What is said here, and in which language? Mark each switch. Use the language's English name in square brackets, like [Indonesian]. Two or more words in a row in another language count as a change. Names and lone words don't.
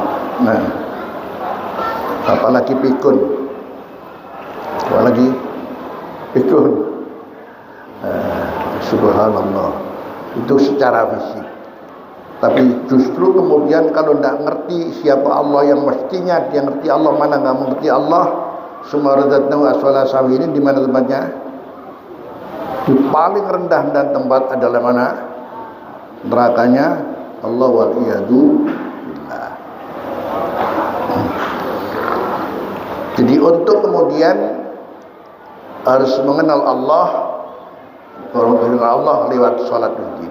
[Indonesian] Nah, apalagi pikun, subhanallah. Itu secara fisik. Tapi justru kemudian kalau tidak ngerti siapa Allah yang mestinya dia ngerti Allah, mana nggak mengerti Allah, [Arabic] ثم رددناه أسفل سافلين. [Indonesian] Di mana tempatnya? Di paling rendah dan tempat adalah mana? Nerakanya Allah [Arabic] والعياذ بالله. [Indonesian] Jadi untuk kemudian harus mengenal Allah lewat salat diri.